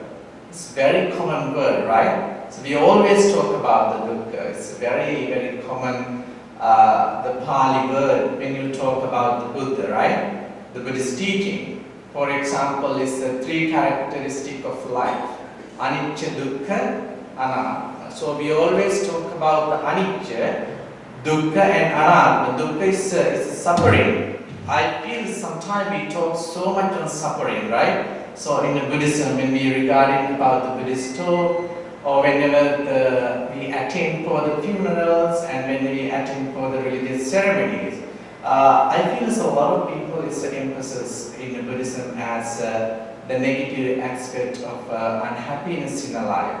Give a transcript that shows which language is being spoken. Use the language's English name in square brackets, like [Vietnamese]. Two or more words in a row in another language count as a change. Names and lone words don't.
[English] It's a very common word, right? So we always talk about the dukkha. It's a very, very common, the Pali word when you talk about the Buddha, right? The Buddhist teaching. For example, is the three characteristics of life. [Pali] Anicca, dukkha, anatta. [English] So we always talk about the [Pali] anicca, dukkha [English] and anatta. Dukkha is suffering. I feel sometimes we talk so much on suffering, right? So in the Buddhism, when we regarding about the Buddhist talk, or whenever we attend for the funerals and when we attend for the religious ceremonies, I feel so a lot of people is the emphasis in the Buddhism as the negative aspect of unhappiness in a life.